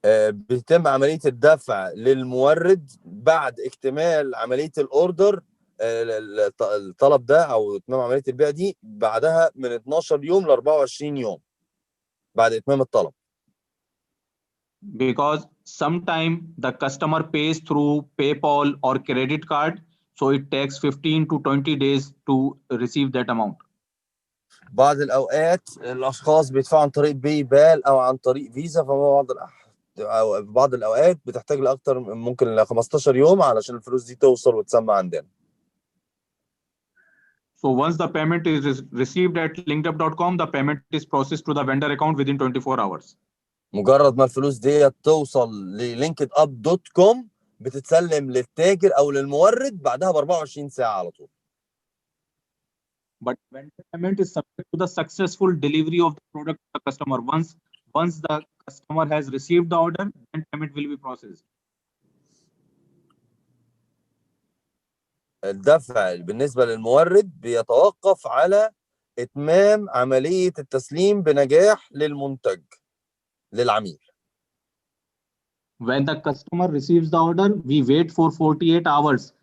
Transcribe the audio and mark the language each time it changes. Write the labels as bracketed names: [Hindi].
[Arabic] بيتم عمليه الدفع للمورد بعد اكتمال عمليه الاوردر، الطلب ده او اتمام عمليه البيع دي بعدها من 12 يوم ل 24 يوم بعد اتمام الطلب. [English] Because sometime the customer pays through PayPal or credit card, so it takes 15 to 20 days to receive that amount. [Arabic] بعض الاوقات الاشخاص بيدفعوا عن طريق باي بال او عن طريق فيزا، أو بعض الاوقات بتحتاج لاكثر ممكن ل 15 يوم علشان الفلوس دي توصل وتسمى عندنا. [English] So once the payment is received at linkedup.com, the payment is processed to the vendor account within 24 hours. [Arabic] مجرد ما الفلوس دي توصل للينكد اب دوت كوم بتتسلم للتاجر او للمورد بعدها ب 24 ساعه على طول. [English] But vendor payment is subject to the successful delivery of the product to the customer. Once the customer has received the order, then payment will be processed. [Arabic] الدفع بالنسبه للمورد بيتوقف على اتمام عمليه التسليم بنجاح للمنتج للعميل. [English] When the customer receives the order, we wait for 48 hours.